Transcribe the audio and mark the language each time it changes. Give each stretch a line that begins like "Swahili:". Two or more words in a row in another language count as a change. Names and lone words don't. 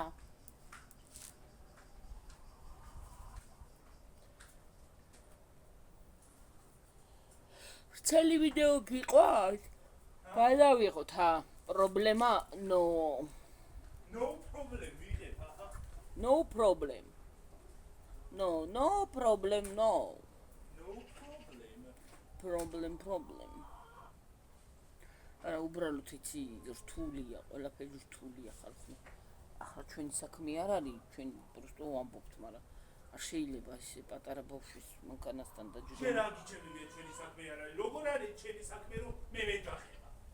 Georgian: წელი ვიდეო გიყვართ? გადავიღოთ ჰა. პრობლემა
English: No problem
Georgian: ვიღებ, აჰა.
English: No problem. No problem, no. No problem. Problem.
Georgian: არა უბრალოდ იცი რთულია, ყველაფერი რთულია ხალხო. ახლა ჩვენი საქმე არ არის, ჩვენ просто ვამბობთ, მაგრამ არ შეიძლება ესე პატარა ბავშვის მანქანასთან დაჯდომო. შენ რა გიჩემი მე ჩვენი საქმე არ არის. როგორ არის ჩვენი საქმე რომ მე ვეძახება?